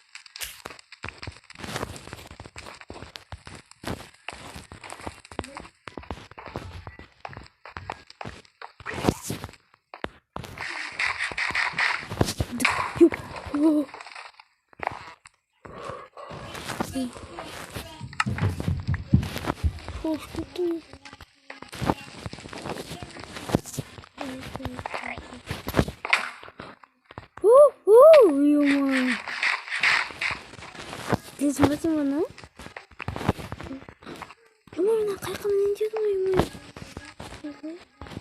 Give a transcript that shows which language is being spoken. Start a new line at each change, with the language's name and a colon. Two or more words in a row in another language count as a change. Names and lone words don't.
Turkish: Yok. Hoş bulduk.
Russian: Ё-моё. Ты смотри, mana?
Kyrgyz: Ё-моё, мына кайкы менен жедим ой.